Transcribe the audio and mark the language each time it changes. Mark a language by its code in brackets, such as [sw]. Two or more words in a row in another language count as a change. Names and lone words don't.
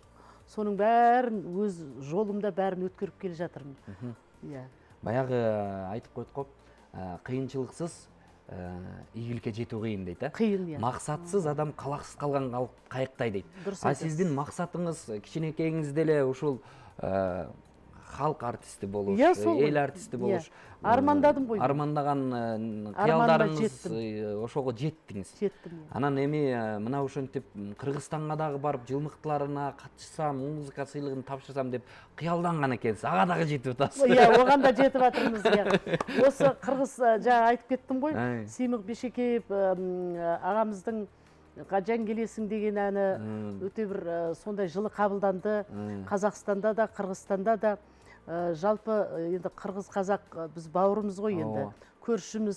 [kk] Соның бәрін өз жолымда бәрін өткеріп келе жатырмын. Баяғы айтып қойдық қоп, қиыншылықсыз игілікке жету қиын дейді. Қиын, иә. Мақсатсыз адам қалақсыз қалған қайықтай дейді. [ky] А сіздің мақсатыңыз кішкенекейіңізде эле ушул халық артисті болуш, эл артисті болуш. [kk] Армандадым ғой. [ky] Армандаған қиялдарыңыз ошого жеттіңіз. [kk] Жеттім. [ky] Анан эми мына ошентип Кыргызстанга дагы барып жылмыктыларына катышсам, музыка сыйлыгын тапшырсам деп кыялданган экенсиз. Ага дагы жетип атасыз. [kk] Иә, оған да жетип атырмыз. Осы Кыргыз жаңа айтып кеттім ғой. Сеймик Бешекеев ағамыздың Қажан келесің деген әні өте бір сондай жылы қабылданды. Қазақстанда да, Қырғызстанда да. Жалпы енді қырғыз-қазақ біз бауырымыз ғой енді, көршіміз.